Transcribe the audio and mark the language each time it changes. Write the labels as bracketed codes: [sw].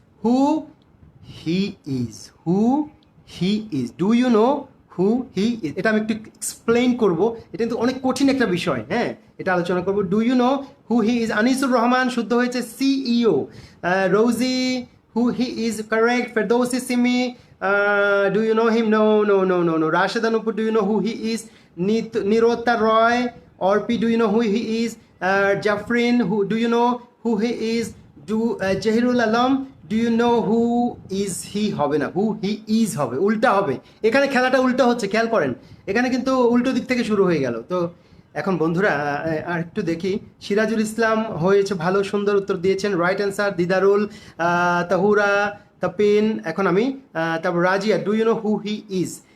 [en] Who he is, who he is. Do you know who he is? [bn] এটা আমি একটু explain করবো, এটা কিন্তু অনেক কঠিন একটা বিষয়। হ্যাঁ, এটা আলোচনা করবো। [en] Do you know who he is? Anisur Rahman, [bn] শুদ্ধ হয়েছে, [en] CEO। Rosy, who he is, correct. Ferdousi Simi, Do you know him? No, no, no, no, no. Rashida Nupur, do you know who he is? Nirota Roy, Orpi, do you know who he is? Jafrin, do you know who he is? Jahirul Alam, do you know who is he? [bn] হবে না, [en] who he is [bn] হবে, উল্টা হবে। এখানে খেলাটা উল্টো হচ্ছে, খেয়াল করেন, এখানে কিন্তু উল্টো দিক থেকে শুরু হয়ে গেল। তো এখন বন্ধুরা আর একটু দেখি। সিরাজুল ইসলাম হয়েছে ভালো, সুন্দর উত্তর দিয়েছেন, [en] Right answer. Didarul, Tahura, Tapin, [bn] এখন আমি তারপর [en] Razia, do you know who he is.